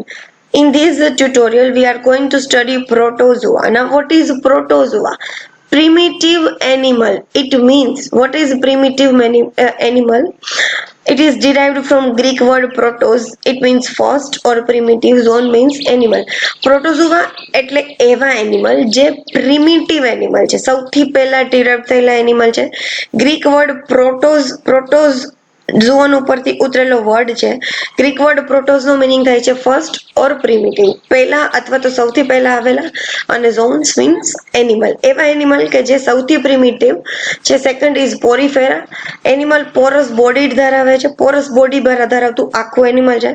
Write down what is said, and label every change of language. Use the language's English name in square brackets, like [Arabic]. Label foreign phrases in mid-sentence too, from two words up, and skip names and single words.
[English] In this tutorial we are going to study Protozoa. Now what is Protozoa? Primitive animal. It means, what is primitive animal? It is derived from Greek word protos. It means first, or primitive. Zoon means animal. [Gujarati] Protozoa એટલે એવા animal જે [English] primitive animal [Gujarati] છે, સૌથી પહેલા derived થયેલા animal છે. [English] Greek word protos [Gujarati] ઝોન ઉપરથી ઉતરેલો વર્ડ છે. [English] Greek word protos [Gujarati] નો મીનિંગ થાય છે [English] first or primitive, [Gujarati] પહેલા અથવા તો સૌથી પહેલા આવેલા. અને [English] zoons means animal, [Gujarati] એવા એનિમલ કે જે સૌથી પ્રિમિટિવ છે. [English] second is Porifera. [Gujarati] એનિમલ [English] porous body [Gujarati] ધરાવે છે, [English] porous body [Gujarati] ધરાવતું આખું એનિમલ છે.